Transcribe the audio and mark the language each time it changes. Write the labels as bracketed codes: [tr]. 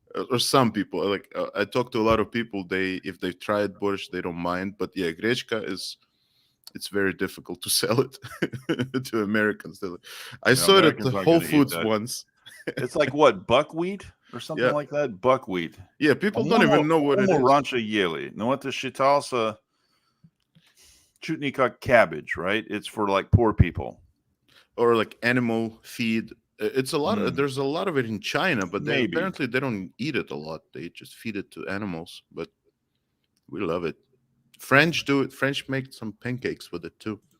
[en] Or some people, like I talk to a lot of people, if they've tried borscht, they don't mind. But yeah, гречка it's very difficult to sell it to Americans. I saw it at the Whole Foods once. It's like what, buckwheat or something like that? Buckwheat. Yeah, people don't even know what it is. [ru] Раньше ели. Но это считался чуть не как cabbage, right? [en] It's for like poor people. Or like animal feed. It's a lot of, there's a lot of it in China, but apparently they don't eat it a lot. They just feed it to animals, but we love it. French do it. French make some pancakes with it too.